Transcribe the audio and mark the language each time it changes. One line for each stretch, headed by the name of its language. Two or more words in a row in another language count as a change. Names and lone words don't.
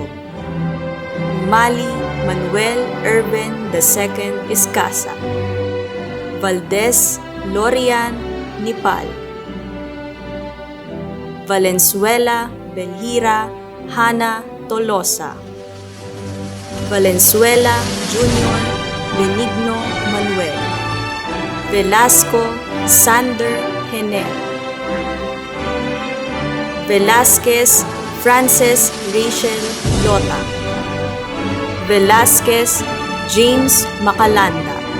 Filipino: Mali Manuel Urban II Escasa. Valdez Lorian Nipal. Valenzuela Belhira Hana Tolosa. Valenzuela Jr. Benigno Manuel. Velasco Sander Hener. Velasquez Frances Rachel Lota. Velasquez James Macalanda.